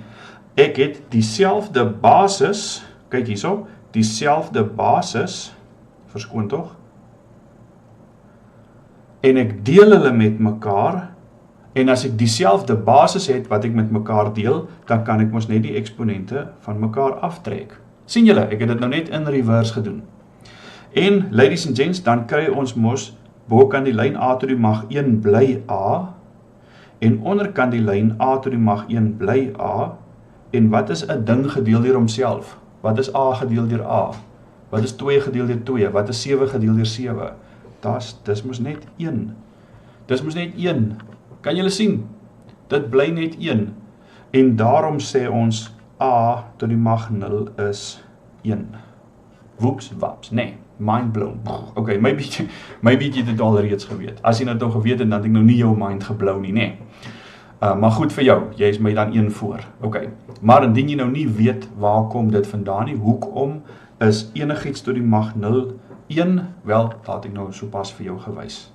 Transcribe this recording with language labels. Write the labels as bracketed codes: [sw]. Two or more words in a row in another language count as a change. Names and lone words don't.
[af] Ek het dieselfde basis, kyk hierso, dieselfde basis, verskoon tog, en ek deel hulle met mekaar, en as ek dieselfde basis het wat ek met mekaar deel, dan kan ek mos net die eksponente van mekaar aftrek. Sien julle, ek het dit nou net [en] in reverse [af] gedoen. En, [en] ladies and gents, [af] dan kry ons mos, bokant die lyn a tot die mag 1 bly a, en onderkant die lyn a tot die mag 1 bly a, en wat is 'n ding gedeel deur homself? Wat is a gedeel deur a? Wat is 2 gedeel deur 2? Wat is 7 gedeel deur 7? Dis mos net 1. Dis mos net 1. Kan julle sien? Dit bly net 1. En daarom sê ons a tot die mag 0 is 1. Woeps, waps, nee, [en] mind blown. Ok, maybe [af] jy dit al reeds geweet. As jy dit nou geweet het, dan het ek nou nie jou mind geblou nie, nee. Maar goed vir jou, jy is my dan 1 voor. Ok, maar indien jy nou nie weet waar kom dit vandaan nie, hoekom is enigiets tot die mag 0 1, wel, dat het ek nou so pas vir jou gewys.